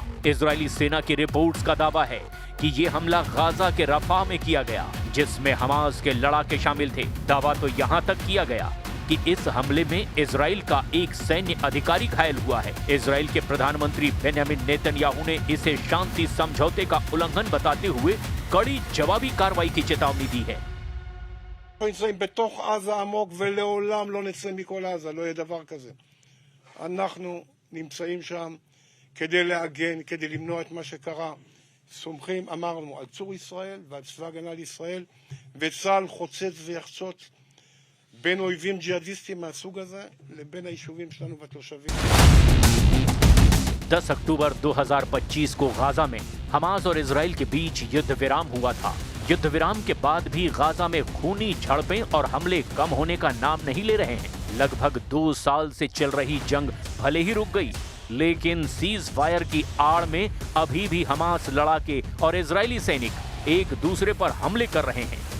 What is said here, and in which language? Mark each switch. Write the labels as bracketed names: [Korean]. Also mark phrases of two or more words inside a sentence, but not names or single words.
[Hindi] इजरायली सेना की रिपोर्ट्स का दावा है कि ये हमला गाजा के रफा में किया गया, जिसमें हमास के लड़ाके शामिल थे। दावा तो यहां तक किया गया कि इस हमले में इजराइल का एक सैन्य अधिकारी घायल हुआ है। इजराइल के प्रधानमंत्री बेंयामिन नेतन्याहू ने इसे शांति समझौते का उल्लंघन बताते हुए कड़ी जवाबी कार्रवाई की चेतावनी दी है। [Hebrew] בתוך עזה עמוק ולעולם לא נצא מכל עזה, לא יהיה דבר כזה. אנחנו נמצאים שם כדי להגן, כדי למנוע את מה שקרה. סומכים, אמרנו, על צור ישראל ועל צבא הגנה לישראל, וצה"ל חוצץ ויחצוץ בין אויבים ג'יהאדיסטים מהסוג הזה לבין היישובים שלנו והתושבים. [Hindi] 10 अक्टूबर 2025 को गाजा में हमास और इजराइल के बीच युद्ध विराम हुआ था। युद्ध विराम के बाद भी गाजा में खूनी झड़पें और हमले कम होने का नाम नहीं ले रहे हैं। लगभग 2 साल से चल रही जंग भले ही रुक गई, लेकिन सीज फायर की आड़ में अभी भी हमास लड़ाके और इजरायली सैनिक एक दूसरे पर हमले कर रहे हैं।